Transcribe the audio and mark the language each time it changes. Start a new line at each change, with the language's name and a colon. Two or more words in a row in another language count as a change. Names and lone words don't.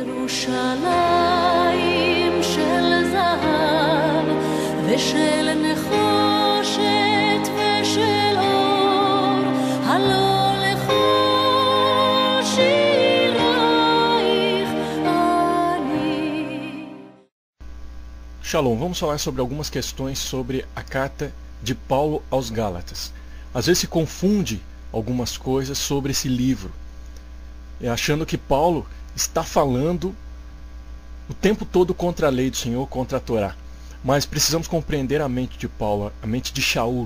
Hebrew: ירושלים של זהב ושל נחושת ושל אור, הלא לכל שירייך אני.
Portuguese: Shalom, vamos falar sobre algumas questões sobre a carta de Paulo aos Gálatas. Às vezes se confunde algumas coisas sobre esse livro, achando que Paulo está falando o tempo todo contra a lei do Senhor, contra a Torá. Mas precisamos compreender a mente de Paulo, a mente de Shaul.